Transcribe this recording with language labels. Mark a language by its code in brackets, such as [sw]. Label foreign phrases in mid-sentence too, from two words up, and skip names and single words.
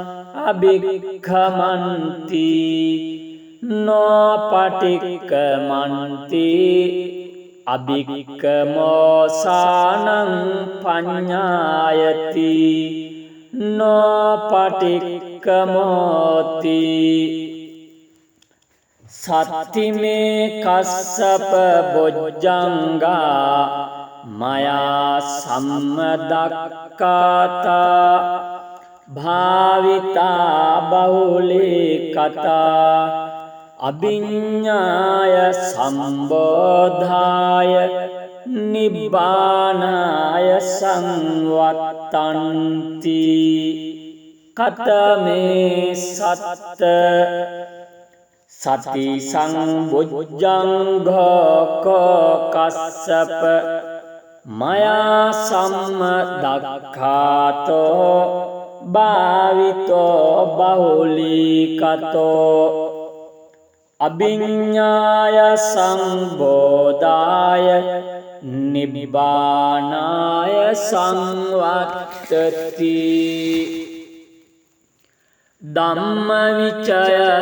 [pi] අභික්ඛමන්ති නෝ පටික්ඛමන්ති අභික්ඛමෝසානං පඤ්ඤායති නෝ පටික්ඛමෝති සත්තිමේ කස්සප බොජ්ජංගා මයා සම්මදක්ඛාතා භාවිතා බහුලේ කතා අභිඤ්ඤාය සම්බෝධාය නිබ්බානාය සංවත්තන්ති කතමේ සත්ත සති සංබොජ්ජංඝෝ කස්සප මයා සම්මදක්ඛාතෝ භාවිතෝ බහුලීකතෝ අභිඤ්ඤාය සංබෝධාය නිබ්බානාය සංවත්තති ධම්මවිචය